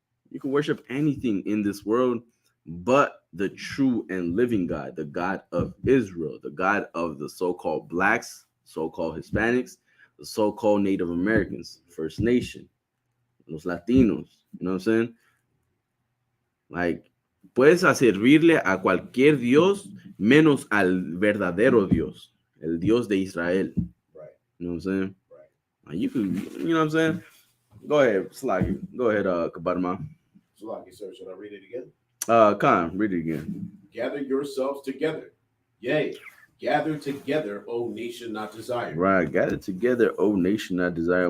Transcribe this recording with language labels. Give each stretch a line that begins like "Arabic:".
English: You can worship anything in this world, but the true and living God, the God of Israel, the God of the so-called blacks, so-called Hispanics, the so-called Native Americans, First Nation, los Latinos, you know what I'm saying?
Spanish: Like, puedes servirle a cualquier Dios menos al verdadero Dios, el Dios de Israel.
English: Right. You know what I'm saying? Right. Like, you can, you know what I'm saying? Go ahead, Slaggy. Go ahead, Kabarma. Slaggy, sir, should I read it again? Khan, read it again. Gather yourselves together. Yea, Gather together, O nation not desired. Right. Gather together, O nation not desired.